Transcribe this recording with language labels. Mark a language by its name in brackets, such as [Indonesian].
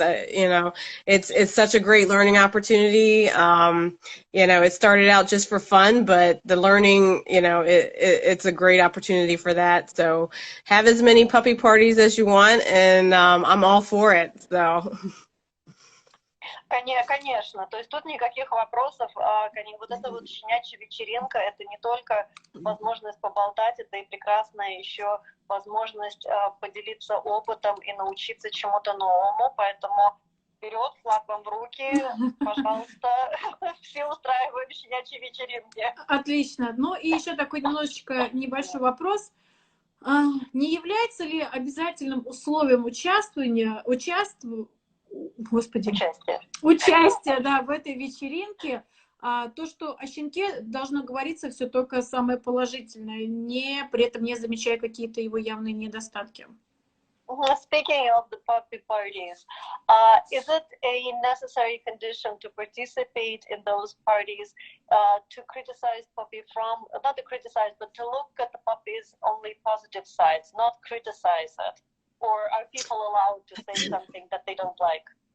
[English] It's such a great learning opportunity. It started out just for fun, but the learning, it's a great opportunity for that. So have as many puppy parties as you want, and I'm all for it. So. [Russian] Конечно, то есть тут никаких вопросов. Вот эта вот щенячья вечеринка, это не только возможность поболтать, это и прекрасная еще возможность поделиться опытом и научиться чему-то новому, поэтому вперед, флаг вам в руки, пожалуйста, все устраиваем щенячьи вечеринки. Отлично. Ну и еще такой немножечко небольшой вопрос. Не является ли обязательным условием участия, да, в этой вечеринке, то, что о щенке должно говориться все только самое положительное, при этом не замечая какие-то его явные недостатки? [English] Speaking of the puppy parties, is it a necessary condition to participate in those parties to criticize puppy not to criticize, but to look at the puppy's only positive sides, not criticize it? Or are people allowed to say something that they don't like?